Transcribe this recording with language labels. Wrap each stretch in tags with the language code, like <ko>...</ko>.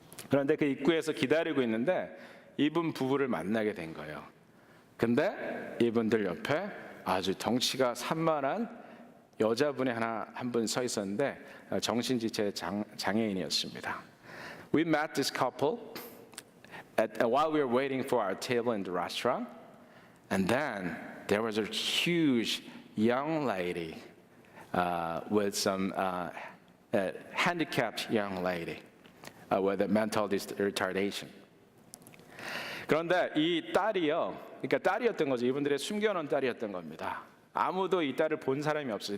<ko>그런데 그 입구에서 기다리고 있는데 이분 부부를 만나게 된 거예요. 근데 이분들 옆에 아주 덩치가 산만한 여자분이 한 분 서 있었는데 정신지체 장애인이었습니다.</ko> <en>We met this couple while we were waiting for our table in the restaurant, and then there was a huge young lady with some handicapped young lady with a mental retardation.</en> <ko>그런데 이 딸이요, 그러니까 딸이었던 거죠. 이분들의 숨겨놓은 딸이었던 겁니다. 아무도 이 딸을 본 사람이 없어요.</ko>